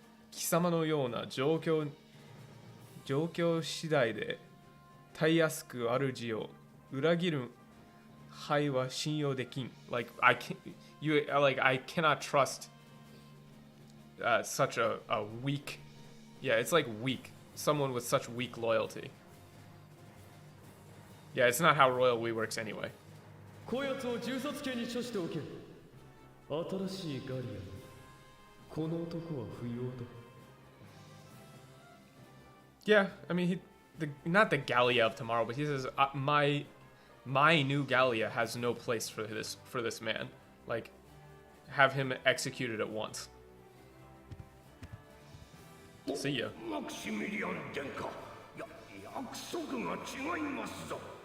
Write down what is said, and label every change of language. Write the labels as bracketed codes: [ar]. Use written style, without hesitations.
[ja] 貴様のような状況次第でたやすく主を裏切る輩は信用できん。 [en] Like I cannot trust such a weak. Yeah, it's like weak. Someone with such weak loyalty. Yeah, it's not how royal we works anyway. [ja] こやつを銃殺刑に処しておけ。新しいガリアにこの男は不要だ。 [en] Yeah, I mean, not the Gallia of tomorrow, but he says my new Gallia has no place for this man. Like, have him executed at once. See ya. [ja] マクシミリアン殿下、約束が違いますぞ。